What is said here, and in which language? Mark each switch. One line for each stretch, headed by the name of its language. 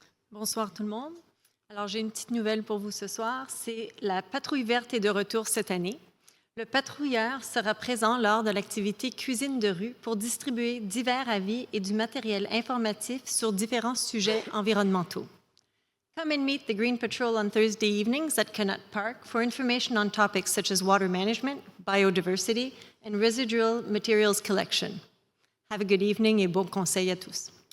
French: Bonsoir tout le monde. Alors, j'ai une petite nouvelle pour vous ce soir. C'est la patrouille verte est de retour cette année. Le patrouilleur sera présent lors de l'activité Cuisine de rue pour distribuer divers avis et du matériel informatif sur différents sujets environnementaux.
English: Come and meet the Green Patrol on Thursday evenings at Connaught Park for information on topics such as water management, biodiversity, and residual materials collection. Have a good evening
French: et bon conseil à tous.